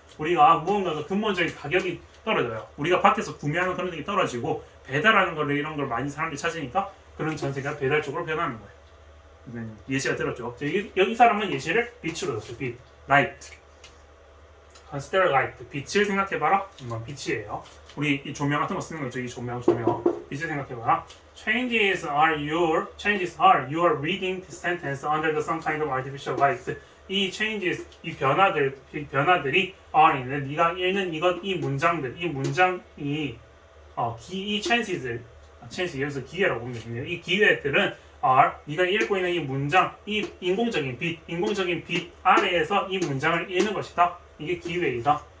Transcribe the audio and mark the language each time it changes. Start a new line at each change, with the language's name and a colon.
Korean: 우리가 무언가가 근본적인 가격이 떨어져요. 우리가 밖에서 구매하는 그런 게 떨어지고 배달하는 거를 이런 걸 많이 사람들이 찾으니까 그런 전세가 배달 쪽으로 변하는 거예요. 예시가 들었죠. 여기 사람은 예시를 빛으로 줬어요. 빛, light.
English: Consider light.
Korean: 빛을 생각해봐라. 빛이에요. 우리 이 조명 같은 거 쓰는 거 있죠. 이 조명. 빛을 생각해봐라.
English: Changes are your reading this sentence under the some kind of artificial light.
Korean: 이 changes, 이 변화들이 are 있는 네가 읽는 이 문장이 이 chances 여기서 기회라고 보면 됩니다. 이 기회들은 are 네가 읽고 있는 이 문장, 이 인공적인 빛 아래에서 이 문장을 읽는 것이다. 이게 기회이다.